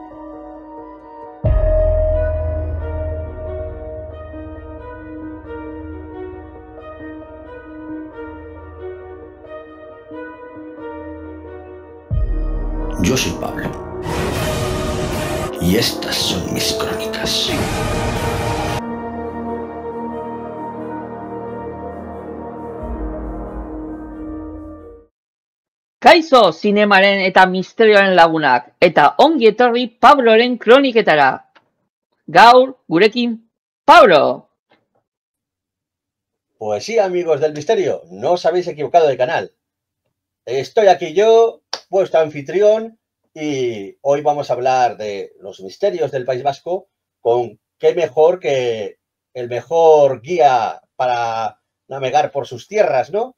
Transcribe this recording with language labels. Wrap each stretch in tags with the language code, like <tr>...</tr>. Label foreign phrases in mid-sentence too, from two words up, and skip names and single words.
<es>Yo soy Pablo. Y estas son mis crónicas.</es> <eu>Kaixo zinemaren eta misterioaren lagunak, eta ongi etorri Pabloren kroniketara. Gaur, gurekin, Pablo.</eu> <es>Pues sí, amigos del misterio, no os habéis equivocado de canal. Estoy aquí yo, vuestro anfitrión, y hoy vamos a hablar de los misterios del País Vasco, con qué mejor que el mejor guía para navegar por sus tierras, ¿no?</es>